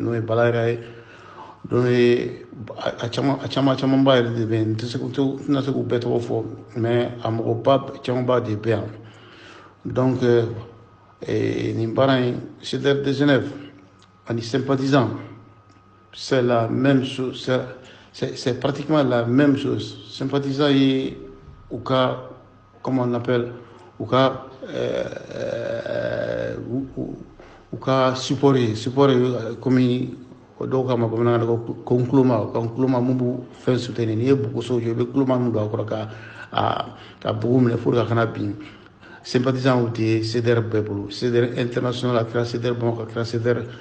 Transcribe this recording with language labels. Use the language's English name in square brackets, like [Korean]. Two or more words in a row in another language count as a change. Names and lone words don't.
[Bambara] n'o ye Bala yɛrɛ ye n'o ye a camanba yɛrɛ de bɛ yen n tɛna se k'u bɛɛ tɔgɔ fɔ mais a mɔgɔba camanba de bɛ yan donc nin baara in CDR de Genève ani sympathisant [French] c'est la même chose [Bambara] c'est pratiquement la même chose sympathisant ye u ka [French] comment on appelle [Bambara] u ka support comme dɔw k'a ma bamanankan na ko n kuloma mun b'u fɛn soutenir n'i ye buguso jɔ i bɛ kuloma min don a kɔrɔ ka bugu minɛ [French] pour que [Bambara] a kana bin sympathisant de ye CDR bɛɛ bolo CDR international a kɛra CDR Bamakɔ a kɛra CDR